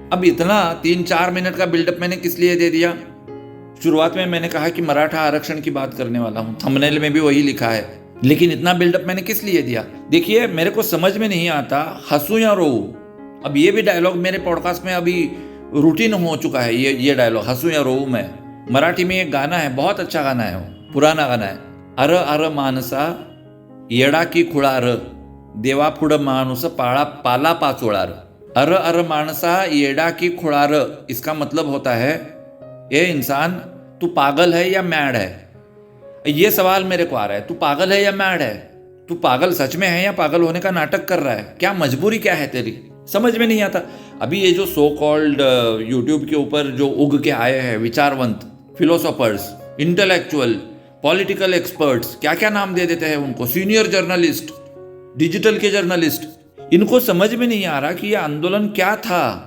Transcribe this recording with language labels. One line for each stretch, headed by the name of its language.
Hindi: अब इतना 3-4 मिनट का बिल्डअप मैंने किस लिए दे दिया? शुरुआत में मैंने कहा कि मराठा आरक्षण की बात करने वाला हूं, थंबनेल में भी वही लिखा है, लेकिन इतना बिल्डअप मैंने किस लिए दिया? देखिए, मेरे को समझ में नहीं आता हंसू या रो। अब ये भी डायलॉग मेरे पॉडकास्ट में अभी रूटीन हो चुका है, ये डायलॉग हंसू या रो में। मराठी में एक गाना है, बहुत अच्छा गाना है, वो पुराना गाना है।
Marathi: अर अर मानसा येडा की खुळार, देवा पुढ माणूस पाला पाचोळार। अर अर मानसा येडा की खुळार,
Hindi: इसका मतलब होता है ये इंसान, तू पागल है या मैड है? ये सवाल मेरे को आ रहा है, तू पागल है या मैड है? तू पागल सच में है या पागल होने का नाटक कर रहा है? क्या मजबूरी क्या है तेरी? समझ में नहीं आता। अभी ये जो सो कॉल्ड यूट्यूब के ऊपर जो उग के आए हैं विचारवंत, फिलोसोफर्स, इंटेलेक्चुअल, पॉलिटिकल एक्सपर्ट्स, क्या क्या नाम दे देते हैं उनको, सीनियर जर्नलिस्ट, डिजिटल के जर्नलिस्ट, इनको समझ में नहीं आ रहा कि यह आंदोलन क्या था।